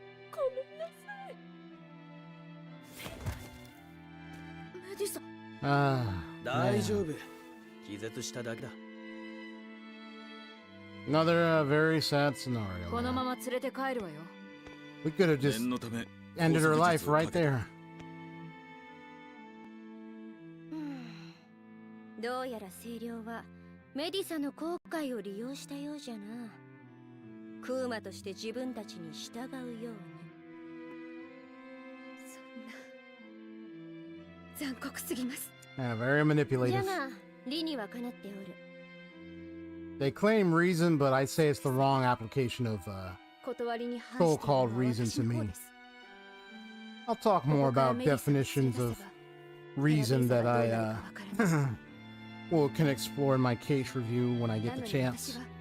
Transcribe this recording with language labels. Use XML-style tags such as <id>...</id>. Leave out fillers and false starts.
<ja>ごめんなさい。メディサ。大丈夫。気絶しただけだ。</ja> <en>Another very sad scenario.</en> <ja>このまま連れて帰るわよ。</ja> <en>We could have just ended her life right there.</en> <ja>どうやら清涼はメディサの後悔を利用したようじゃな。クーマとして自分たちに従うように。そんな残酷すぎます。</ja> <en>Yeah, very manipulative.</en> <ja>じゃが理にはかなっておる。</ja> <en>They claim reason, but I'd say it's the wrong application of so-called reason to me. I'll talk more about definitions of reason that I can explore in my case review when I get the chance.</en>